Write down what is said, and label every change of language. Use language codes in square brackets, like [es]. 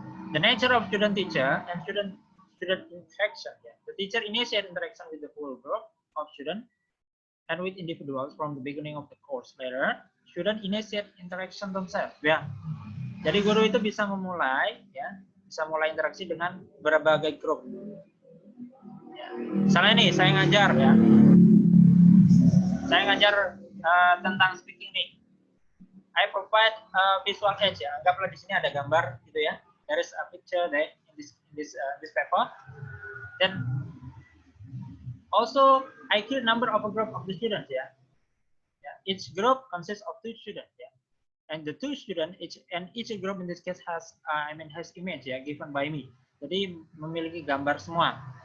[en] The nature of student teacher and student interaction ya. The teacher initiate interaction with the whole group of students and with individuals from the beginning of the course. Later, student initiate interaction themselves ya. [id] Jadi guru itu bisa memulai ya, bisa mulai interaksi dengan berbagai grup. Misalnya nih, saya ngajar ya. Saya ngajar tentang speaking nih. [en] I provide visual aids [id] ya. Anggaplah di sini ada gambar gitu ya. [en] There is a picture there in this paper. Then also I create number of a group of the students ya. Each group consists of 2 students ya. And the 2 students each group in this case has has image ya, given by me. [id] Jadi memiliki gambar semua.